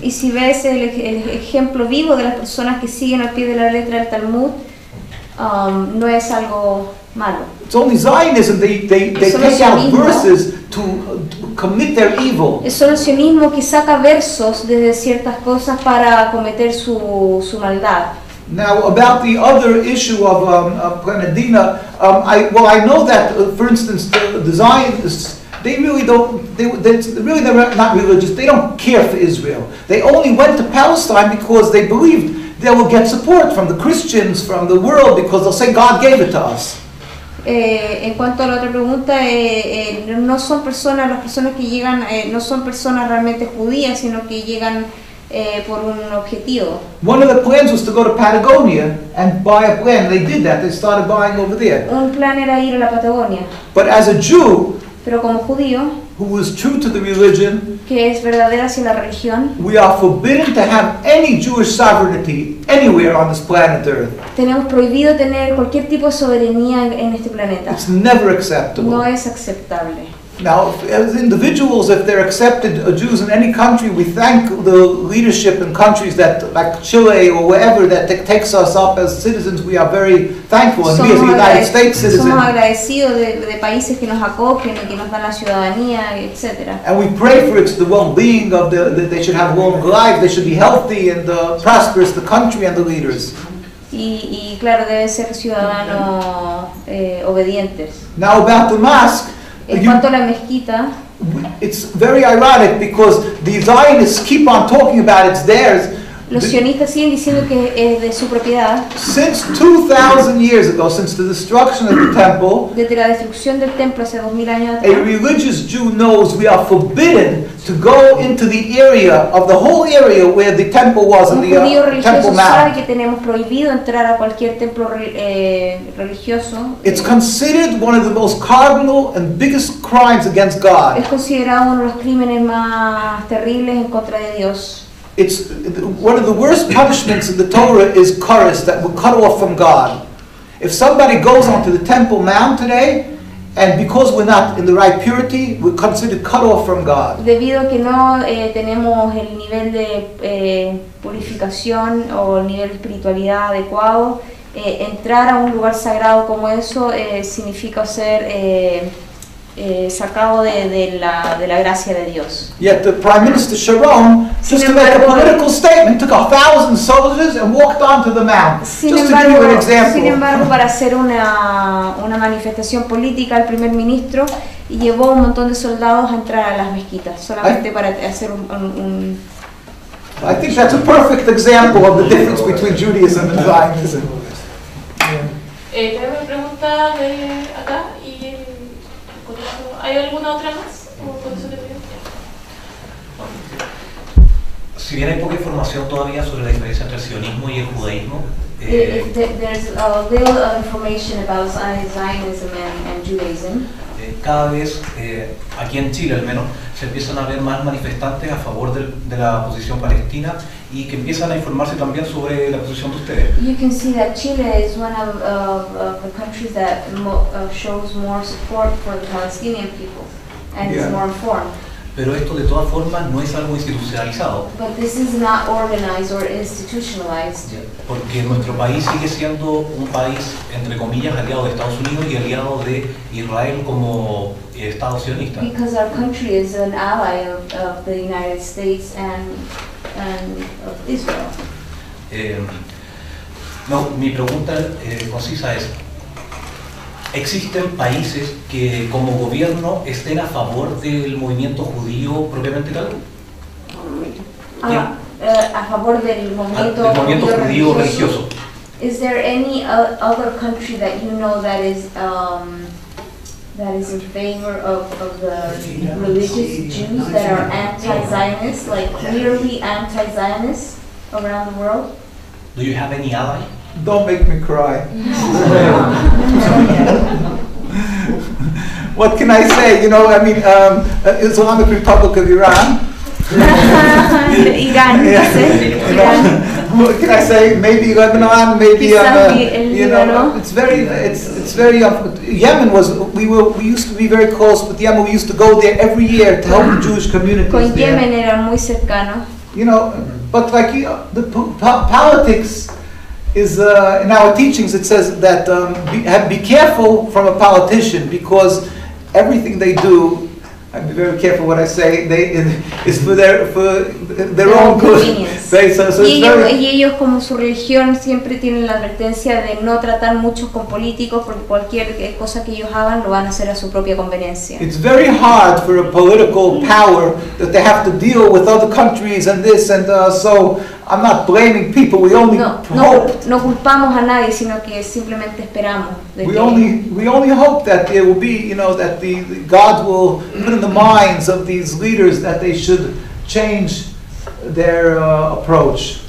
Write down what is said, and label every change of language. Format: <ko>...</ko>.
<es>Y si ves el ejemplo vivo de las personas que siguen al pie de la letra del Talmud, no es algo malo.</es> <en>It's only Zionism, they</en> <es>Solo</es> <en>take out</en> <es>sionismo.</es> <en>verses to commit their evil.</en> <es>Es solo el sionismo que saca versos desde ciertas cosas para cometer su maldad.</es> <en>Now, about the other issue of Grenadina, I know that, for instance, the Zionists, they're really not religious. They don't care for Israel. They only went to Palestine because they believed they will get support from the Christians, from the world, because they'll say God gave it to us.</en> <es>En cuanto a la otra pregunta, no son personas, las personas que llegan, no son personas realmente judías, sino que llegan por un objetivo.</es> <en>One of the plans was to go to Patagonia and buy a land. They did that. They started buying over there.</en> <es>Un plan era ir a la Patagonia,</es> <en>But as a Jew</en> <es>pero como judío,</es> <en>who was true to the religion,</en> <es>que es verdadera hacia la religión,</es> <en>we are forbidden to have any Jewish sovereignty anywhere on this planet Earth.</en> <es>tenemos prohibido tener cualquier tipo de soberanía en este planeta.</es> <en>It's never acceptable.</en> <es>No es aceptable.</es> <en>Now, as individuals, if they're accepted Jews in any country, we thank the leadership in countries that, like Chile or wherever, that takes us up as citizens. We are very thankful, and we as a United States citizen,</en> <es>Somos agradecidos de países que nos acogen y que nos dan la ciudadanía, etc.</es> <en>and we pray for the well-being of that they should have long lives, they should be healthy and prosperous, the country and the leaders.</en> <es>Y claro, deben ser ciudadanos obedientes.</es> <en>Now, about the mosque,</en> <es>En cuanto a la mezquita,</es> <en>it's very ironic because the Zionists keep on talking about it's theirs.</en> <es>los sionistas siguen diciendo que es de su propiedad.</es> <en>Since 2,000 years ago, since the destruction of the temple,</en> <es>Desde la destrucción del templo hace 2000 años</es> <en>a</en> <es>atrás,</es> <en>religious Jew knows we are forbidden to go into the area of the whole area where the temple was in</en> <es>un</es> <en>the</en> <es>judío</es> <en>Temple</en> <es>religioso sabe</es> <en>Mount.</en> <es>que tenemos prohibido entrar a cualquier templo religioso.</es> <en>It's considered one of the most cardinal and biggest crimes against God.</en> <es>Es considerado uno de los crímenes más terribles en contra de Dios.</es> <en>It's one of the worst punishments in the Torah is curse, that we're cut off from God. If somebody goes onto the Temple Mount today, and because we're not in the right purity, we're considered cut off from God.</en> <es>Debido a que no tenemos el nivel de purificación o el nivel de espiritualidad adecuado, entrar a un lugar sagrado como eso significa ser sacado de la gracia de Dios.</es> <en>Yet the Prime Minister Sharon, just to make a political statement, took 1,000 soldiers and walked onto the mount.</en> <es>Sin</es> <en>Just to give you an</en> <es>embargo,</es> <en>example.</en> <es>para hacer una manifestación política, el primer ministro llevó un montón de soldados a entrar a las mezquitas, solamente para hacer un</es> <en>I think that's a perfect example of the difference between Judaism and Zionism.</en> <es>Tenemos una pregunta de acá y con eso, ¿hay alguna otra más? ¿O con eso termino? Si bien hay poca información todavía sobre la diferencia entre el sionismo y el judaísmo,</es> <en>There's a little information about Zionism and Judaism.</en> <es>cada vez, aquí en Chile al menos, se empiezan a ver más manifestantes a favor de la posición palestina y que empiezan a informarse también sobre la posición de ustedes.</es> <en>You can see that Chile is one of the countries that shows more support for the Palestinian people and is more informed.</en> <es>Pero esto de todas formas no es algo institucionalizado,</es> <en>But this is not organized or institutionalized.</en> <es>porque nuestro país sigue siendo un país, entre comillas, aliado de Estados Unidos y aliado de Israel como Estado sionista.</es> <en>Because our country is an ally of the United States and of Israel.</en> <es>No, mi pregunta concisa es, ¿existen países que como gobierno estén a favor del movimiento judío propiamente tal? A favor del movimiento, Del movimiento judío religioso.</es> <en>Is there any other country that you know that is in favor of the religious Jews that are anti-Zionist, like clearly anti-Zionist around the world? Do you have any ally? Don't make me cry. What can I say? You know, I mean, Islamic Republic of Iran. Iran, Iran. What can I say? Maybe Lebanon, maybe you know. It's very. Yemen was. We used to be very close with Yemen. We used to go there every year to help the Jewish communities</en> <es>Con</es> <en>there.</en> <es>Yemen eran muy cercanos.</es> <en>You know, but like the politics is in our teachings. It says that be careful from a politician, because everything they do, I'd be very careful what I say, is for their own good. Right? So</en> <es>y ellos como su religión siempre tienen la advertencia de no tratar muchos con políticos, porque cualquier cosa que ellos hagan lo van a hacer a su propia conveniencia.</es> <en>It's very hard for a political power that they have to deal with other countries and this and so I'm not blaming people. We only hope.</en> <es>No culpamos a nadie, sino que simplemente esperamos.</es> <en>We only hope that there will be, you know, that the God will put in the minds of these leaders that they should change their approach.</en>